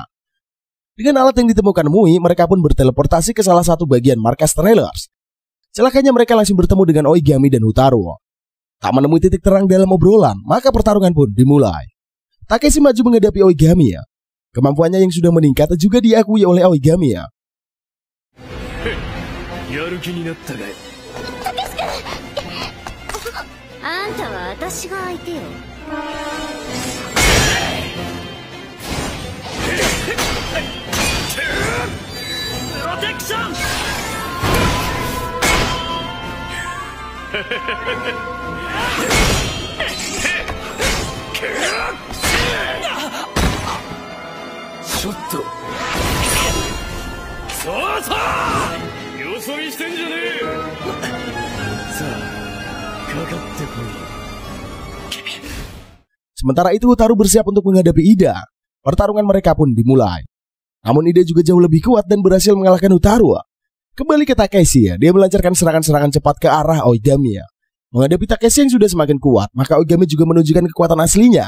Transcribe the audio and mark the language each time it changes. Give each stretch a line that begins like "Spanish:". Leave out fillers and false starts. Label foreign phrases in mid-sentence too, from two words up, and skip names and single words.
Indonesian: Dengan alat yang ditemukan Mui, mereka pun berteleportasi ke salah satu bagian markas Trailers. Celakanya mereka langsung bertemu dengan Oigami dan Utaru. Tak menemui titik terang dalam obrolan, maka pertarungan pun dimulai. Takeshi maju menghadapi Oigami. Kemampuannya yang sudah meningkat juga diakui oleh Oigami.
Japanese: やる気になったかい。あんたは私が相手よ。プロテクション。ちょっと。そうそう。よそ見してんじゃねえ。さあ、かかってこい。
Indonesian: Sementara itu Utaru bersiap untuk menghadapi Ida. Pertarungan mereka pun dimulai. Namun Ida juga jauh lebih kuat dan berhasil mengalahkan Utaru. Kembali ke Takeshi, dia melancarkan serangan-serangan cepat ke arah Oigami. Menghadapi Takeshi yang sudah semakin kuat, maka Oigami juga menunjukkan kekuatan aslinya.